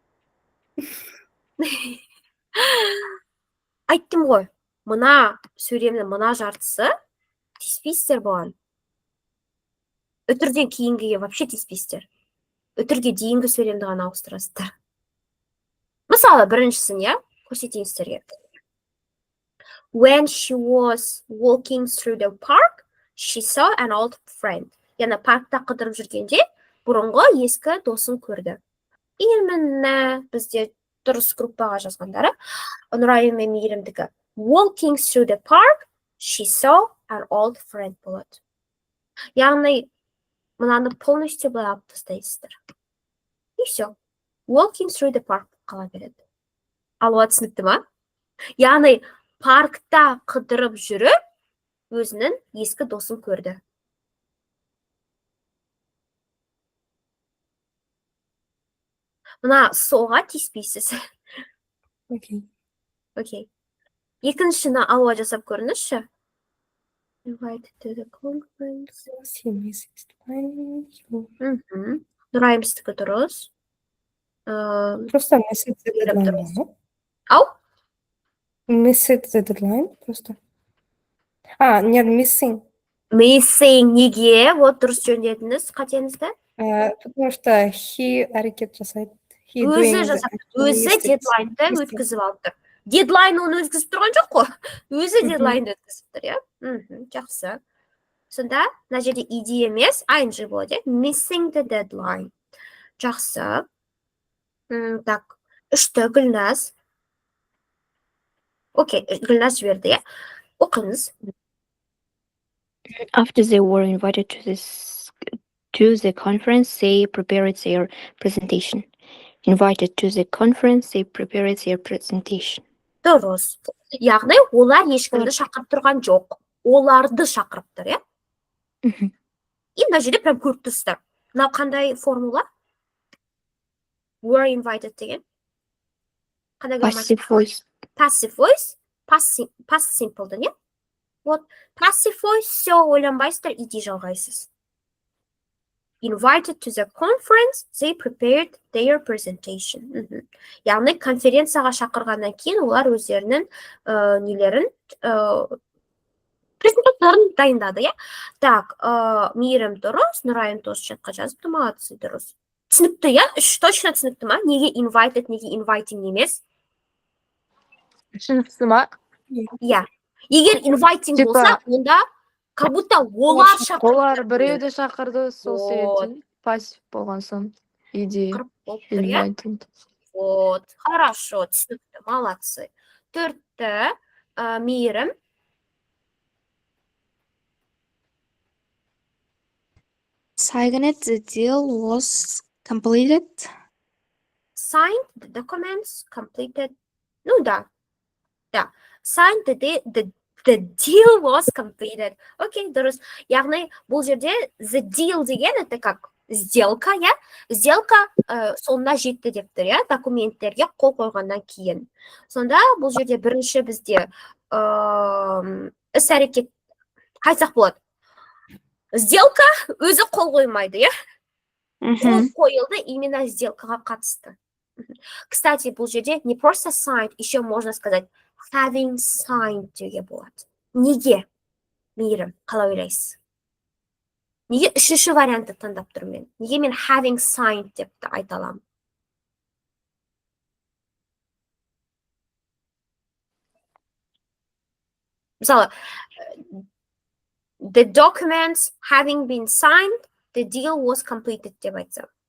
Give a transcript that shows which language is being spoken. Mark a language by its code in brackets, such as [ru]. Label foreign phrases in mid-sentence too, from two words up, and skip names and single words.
[kk] Айттым ғой, мына сөйлемнің мына жартысы тиіспейсіздер бұған. Үтірден кейінгіге вообще тиіспейсіздер. Үтірге дейінгі сөйлемді ғана ауыстырасыздар. Мысалы, біріншісін, иә, көрсетейін сіздерге. [en] When she was walking through the park, she saw an old friend. [kk] Яғни паркта қыдырып жүргенде, бұрынғы ескі досын көрді. Именно бізде дұрыс группаға жазғандары. Нұрайым мен мейірімдікі. [en] Walking through the park, she saw an old friend болады. [kk] Яғни, мынаны полностью былай алып тастайсыздар. [ru] И все. [en] Walking through the park қала береді. [kk] Алуа түсінікті ма? Яғни, паркта қыдырып жүріп, өзінің ескі досын көрді. Мына соға тиіспейсіз. Окей. Окей. Екіншіні алуа жасап көріңізші. [en] Invited to the conference. [kk] Нұрайымсыздікі дұрыс. [en] Просто missed the deadline. Ау? Missed the deadline, [ru] просто. Нет, [en] missing. [kk] Missing неге? Вот дұрыс жөндедіңіз қатеңізді. [ru] Потому что [kk] he әрекет жасайды. Өзі дедлайнды өткізіп алып тұр. Дедлайн оны өткізіп тұрған жоқ қой. Өзі дедлайнды өткізіп тұр, иә? Жақсы. Сонда, мына жерде id емес, ing болады, [en] missing the deadline. [kk] Жақсы. Так, үшті Гүлназ. Окей, Гүлназ жіберді, иә? Оқыңыз. [en] After they were invited to the conference, they prepared their presentation. Invited to the conference, they prepared their presentation. [kk] Дұрыс. Яғни, олар ешкімді шақырып тұрған жоқ. Оларды шақырып тұр, иә? И мына жерде прям көріп тұрсыздар. Мынау қандай формула? [en] Were invited деген. Passive voice. Passive voice, past simple'дан, иә? [kk] Вот, [en] passive voice, [kk] все ойланбайсыздар, id жалғайсыз. [en] Invited to the conference, they prepared their presentation. [kk] Яғни, конференцияға шақырғаннан кейін олар өздерінің нелерін презентацияларын дайындады, иә. Так, Мейірім дұрыс, Нұрайым тоже чатқа жазыпты, молодцы, дұрыс. Түсінікті, иә? Үш точно түсінікті ма? Неге invited, неге inviting емес? Үшіншісі ма? Иә. Егер inviting [ru] Типа, [kk] болса, онда как будто олар шақырып олар біреуді шақырды, сол [ru] Вот. [kk] себептен пассив болған соң идея қырып болып тұр, иә? [en] invited. [ru] Вот, хорошо, түсінікті, молодцы. [kk] Төртті, Мейірім. [en] Signet, the deal was completed. Signed the documents, completed. [ru] Ну да, да. [en] Signed the deal was completed. [kk] Окей, дұрыс. Яғни бұл жерде [en] the deal [kk] деген [ru] это как сделка, [kk] иә? Сделка соңына жетті деп тұр, иә? Документтерге қол қойғаннан кейін. Сонда бұл жерде бірінші бізде іс-әрекет қайсақ болады? Сделка өзі қол қоймайды, иә? Қол қойылды именно сделкаға қатысты. Кстати, бұл жерде [ru] не просто [kk] signed, [ru] еще можно сказать [en] having signed [kk] деуге болады. Неге? Мейірім, қалай ойлайсыз? Неге үшінші вариантты таңдап тұрмын мен? Неге мен [en] having signed [kk] деп айта аламын? Мысалы, [en] the documents having been signed, the deal was completed деп айтсам.